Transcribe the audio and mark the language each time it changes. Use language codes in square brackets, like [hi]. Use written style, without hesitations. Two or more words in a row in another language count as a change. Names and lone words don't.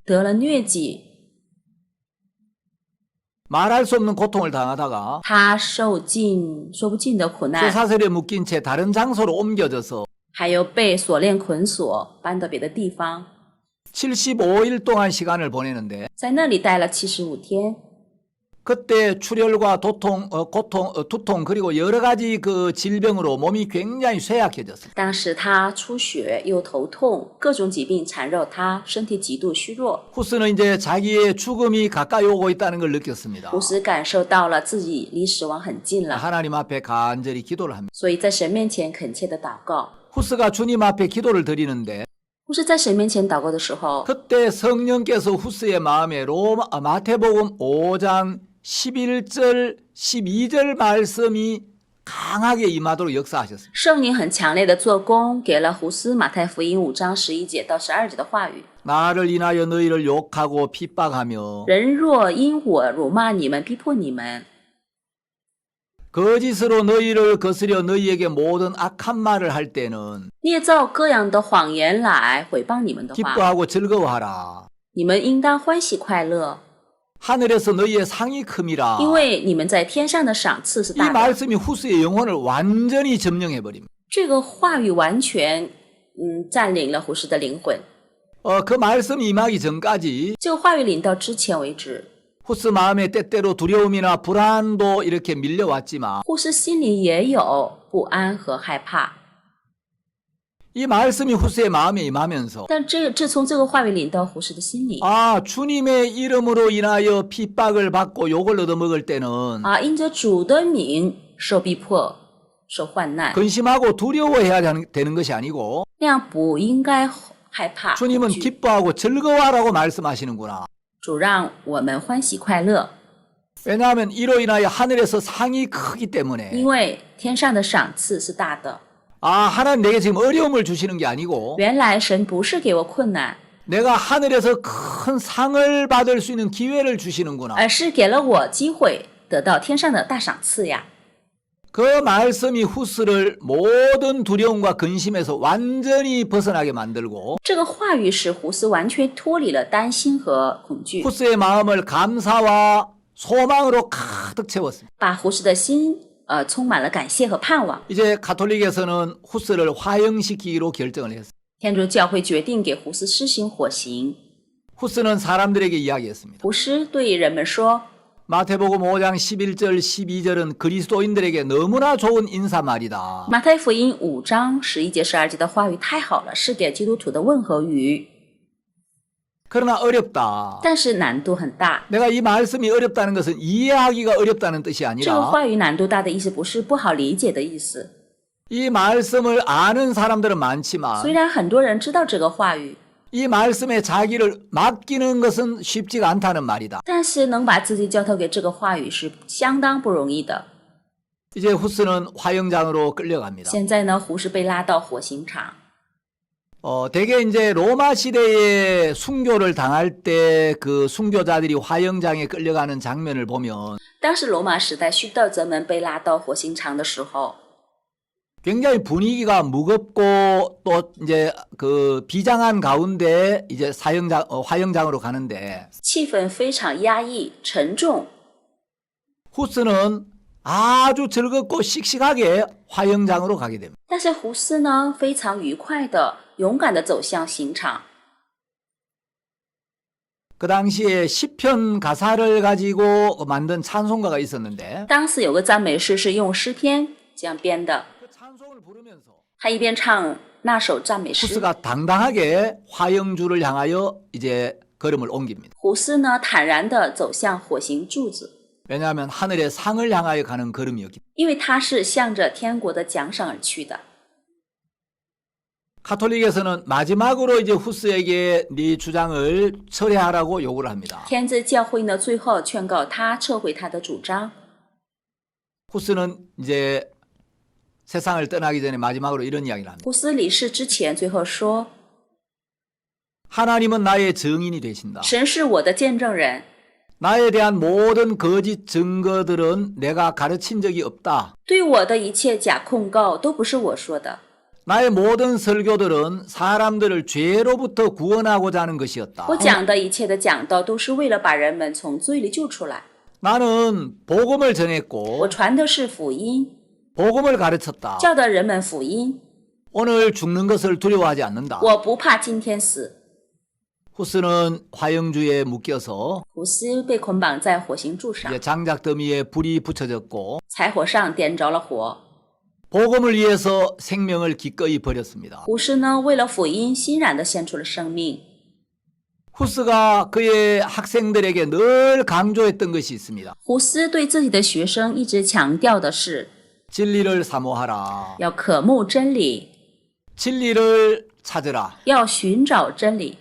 [zh] 得了疟疾， [ko] 말할 수 없는 고통을 당하다가 [zh] 他受尽说不尽的苦难， [ko] 쇠사슬에 묶인 채 다른 장소로 옮겨져서 [zh] 还有被锁链捆锁搬到别的地方， [ko] 75일 동안 시간을 보내는데 [zh] 在那里待了75天。 [ko] 그때 출혈과 두통 그리고 여러 가지 그 질병으로 몸이 굉장히 쇠약해졌어요. [zh] 当时他出血又头痛，各种疾病缠绕他，身体极度虚弱。 [ko] 후스는 이제 자기의 죽음이 가까이 오고 있다는 걸 느꼈습니다. [zh] 胡斯感受到了自己离死亡很近了， [ko] 하나님 앞에 간절히 기도를 합니다. [zh] 所以在神面前恳切的祷告。 [ko] 후스가 주님 앞에 기도를 드리는데 [zh] 胡斯在神面前祷告的时候， [ko] 그때 성령께서 후스의 마음에 마태복음 5장 11절 12절 말씀이 강하게 임하도록 역사하셨습니다. [zh] 圣灵很强烈的做工，给了胡斯马太福音5章11节到12节的话语。 [ko] 나를 인하여 너희를 욕하고 핍박하며 [zh] 人若因我辱骂你们，逼迫你们， [ko] 거짓으로 너희를 거스려 너희에게 모든 악한 말을 할 때는 [zh] 捏造各样的谎言来毁谤你们的话， [ko] 기뻐하고 즐거워하라. [zh] 你们应当欢喜快乐， [ko] 하늘에서 너희의 상이 큼이라. [zh] 因为你们在天上的赏赐是 [ko] 이 [zh] 大的。 [ko] 말씀이 후스의 영혼을 완전히 점령해버립니다. [zh] 这个话语完全占领了胡斯的灵魂。 [ko] 그 말씀이 임하기 전까지 [zh] 这个话语领到之前为止， [ko] 후스 마음에 때때로 두려움이나 불안도 이렇게 밀려왔지만 [zh] 胡斯心里也有不安和害怕。 [ko] 이 말씀이 후스의 마음에 임하면서 [zh] 但自从这个话语领到胡斯的心里， [ko] 주님의 이름으로 인하여 핍박을 받고 욕을 얻어먹을 때는 [zh] 因着主的名受逼迫、受患难， [ko] 근심하고 두려워해야 되는 것이 아니고 [zh] 那样不应该害怕。 [ko] 주님은 [zh] 恐惧 [ko] 기뻐하고 즐거워하라고 말씀하시는구나. [zh] 主让我们欢喜快乐， [ko] 왜냐하면 이로 인하여 하늘에서 상이 크기 때문에 [zh] 因为天上的赏赐是大的。 [ko] 하나님 내게 지금 어려움을 주시는 게 아니고 [zh] 原来神不是给我困难， [ko] 내가 하늘에서 큰 상을 받을 수 있는 기회를 주시는구나. [zh] 而是给了我机会得到天上的大赏赐呀。 [ko] 그 말씀이 후스를 모든 두려움과 근심에서 완전히 벗어나게 만들고 [zh] 这个话语使胡斯完全脱离了担心和恐惧， [ko] 후스의 마음을 감사와 소망으로 가득 채웠습니다. [zh] 把胡斯的心充满了感谢和盼望。 [ko] 이제 가톨릭에서는 후스를 화형시키기로 결정을 했습니다. [zh] 天主教会决定给胡斯施行火刑。 [ko] 후스는 사람들에게 이야기했습니다. [zh] 胡斯对人们说， [ko] 마태복음 5장 11절 12절은 그리스도인들에게 너무나 좋은 인사말이다. [zh] 马太福音5章11节12节的话语太好了，是给基督徒的问候语， [ko] 그러나 어렵다. [zh] 但是难度很大。 [ko] 내가 이 말씀이 어렵다는 것은 이해하기가 어렵다는 뜻이 [zh] 这个 [ko] 아니라 [zh] 话语难度大的意思不是不好理解的意思。 [ko] 이 말씀을 아는 사람들은 많지만 [zh] 虽然很多人知道这个话语， [ko] 이 말씀에 자기를 맡기는 것은 쉽지가 않다는 말이다. [zh] 但是能把自己交托给这个话语是相当不容易的。 [ko] 이제 후스는 화형장으로 끌려갑니다. [zh] 现在呢，胡适被拉到火刑场。 [ko] 대개 이제 로마 시대에 순교를 당할 때 그 순교자들이 화형장에 끌려가는 장면을 보면 [zh] 当时罗马时代殉道者们被拉到火刑场的时候， [ko] 굉장히 분위기가 무겁고 또 이제 그 비장한 가운데 이제 화형장으로 가는데 [zh] 气氛非常压抑、沉重。 [ko] 후스는 아주 즐겁고 씩씩하게 화형장으로 가게 됩니다. [zh] 但是胡斯呢，非常愉快的、勇敢的走向刑场。 [ko] 그 당시에 시편 가사를 가지고 만든 찬송가가 있었는데 [zh] 当时有个赞美诗是用诗篇这样编的， [ko] 그 찬송을 부르면서 [zh] 他一边唱那首赞美诗， [ko] 후스가 당당하게 화형주를 향하여 이제 걸음을 옮깁니다. [zh] 胡斯呢坦然的走向火刑柱子， [ko] 왜냐하면 하늘의 상을 향하여 가는 걸음이었기 때문에. [zh] 因为他是向着天国的奖赏而去的。 [ko] 가톨릭에서는 마지막으로 이제 후스에게 네 주장을 철회하라고 요구를 합니다. [zh] 天之教会呢，最后劝告他撤回他的主张。 [ko] 후스는 이제 세상을 떠나기 전에 마지막으로 이런 이야기를 합니다. [zh] 胡斯离世之前，最后说：“ [ko] 하나님은 나의 증인이 되신다. [zh] 神是我的见证人， [ko] 나에 대한 모든 거짓 증거들은 내가 가르친 적이 없다. [zh] 对我的一切假控告都不是我说的。 [ko] 나의 모든 설교들은 사람들을 죄로부터 구원하고자 하는 것이었다. [zh] 我讲的一切的讲道都是为了把人们从罪里救出来。 [ko] 나는 복음을 [zh] 我 [ko] 전했고 [zh] 传的是福音， [ko] 복음을 가르쳤다. [zh] 教导人们福音。 [ko] 오늘 죽는 것을 두려워하지 않는다. [zh] 我不怕今天死。” [ko] 후스는 화형주에 묶여서 [zh] 胡斯被捆绑在火刑柱上， [ko] 이제 장작 더미에 불이 붙여졌고 [zh] 柴火上点着了火。 [ko] 복음을 위해서 생명을 기꺼이 버렸습니다. [zh] 胡斯呢，为了福音，欣然地献出了生命。 [ko] 후스가 그의 학생들에게 늘 강조했던 것이 있습니다. [zh] 胡斯对自己的学生一直强调的是， [ko] 진리를 사모하라. [zh] 要渴慕真理， [ko] 진리를 찾으라. [zh] 要寻找真理，